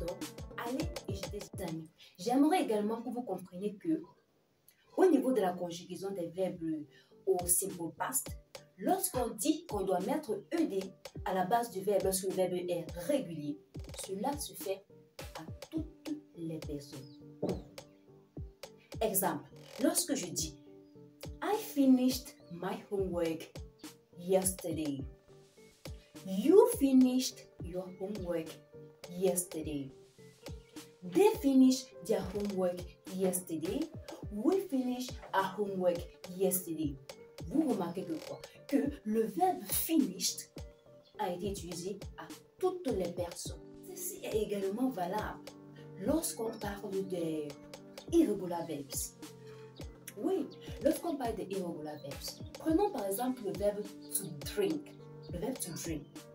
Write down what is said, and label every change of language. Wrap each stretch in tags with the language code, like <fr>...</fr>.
<fr>Donc, allez et jetez des amis. J'aimerais également que vous compreniez que, au niveau de la conjugaison des verbes au simple past, lorsqu'on dit qu'on doit mettre ED à la base du verbe lorsque le verbe est régulier, cela se fait à toutes les personnes. Exemple, lorsque je dis</fr> <en>I finished my homework yesterday. You finished your homework yesterday. They finished their homework yesterday. We finished our homework yesterday.</en> <fr>Vous remarquez que quoi? Que le verbe finished a été utilisé à toutes les personnes. Ceci est également valable lorsqu'on parle des irregular verbs. Oui, lorsqu'on parle des irregular verbs, prenons par exemple le verbe to drink. Le verbe to drink.</fr>